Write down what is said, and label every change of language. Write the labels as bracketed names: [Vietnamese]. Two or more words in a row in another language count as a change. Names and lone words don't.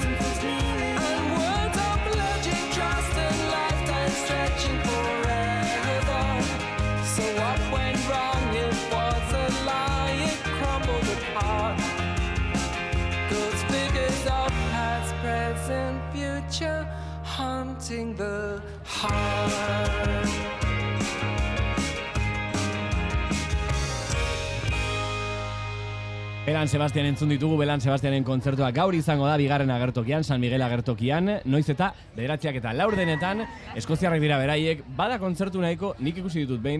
[English] And words of pledging trust and lifetime stretching forever. So what went wrong? It was a lie. It crumbled apart. Goes figures of past, present, future, haunting the heart. [Basque] Belan Sebastian entzun ditugu, Belan Sebastianen kontzertua gaur izango da bigarren agertokian, San Miguel agertokian, noiz eta bederatziak eta laurdenetan, Eskoziarrak dira beraiek, bada kontzertu nahiko, nik ikusi ditut behin,